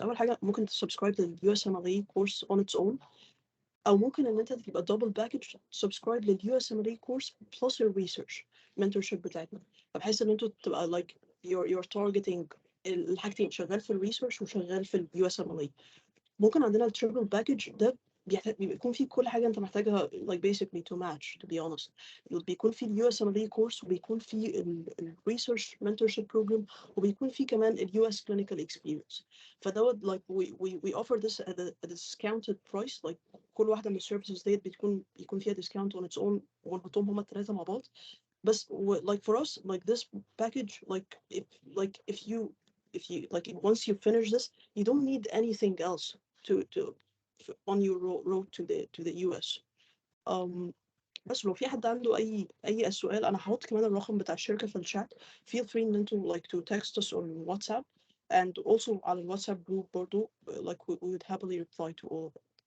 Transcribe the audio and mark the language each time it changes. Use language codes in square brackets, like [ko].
[ar] أول حاجة ممكن تسبسكرايب لل USMLE course [en] on its own، [ar] أو ممكن إن أنت تبقى [en] double package subscribe [ar] لل [en] USMLE course plus your research mentorship [ar] بتاعتنا، فبحيث إن أنتوا تبقى [en] like you're targeting [ar] الحاجتين، شغال في الريسيرش وشغال في ال USMLE. ممكن عندنا التريبل باكج ده بيكون فيه كل حاجة أنت محتاجها [en] like basically to match to be honest. [ar] بيكون فيه ال USMLE course، وبيكون فيه ال [en] research mentorship program، [ar] وبيكون فيه كمان ال [en] US clinical experience. فدوت like we offer this at a discounted price. [ar] like كل واحدة من السيرفيسز ديت بيكون فيها [en] discount on its own، [ar] ونحطهم هما التلاتة مع بعض. [en] بس like for us like this package if you like once you finish this you don't need anything else to on your road to the US. [ar] بس لو في حد عنده اي سؤال، انا هحط كمان الرقم بتاع الشركه في الشات. [en] feel free [ar] ان انتوا [en] like to text us on WhatsApp, and also [ar] على الواتساب [en] group [ar] برضو [en] like we would happily reply to all of it.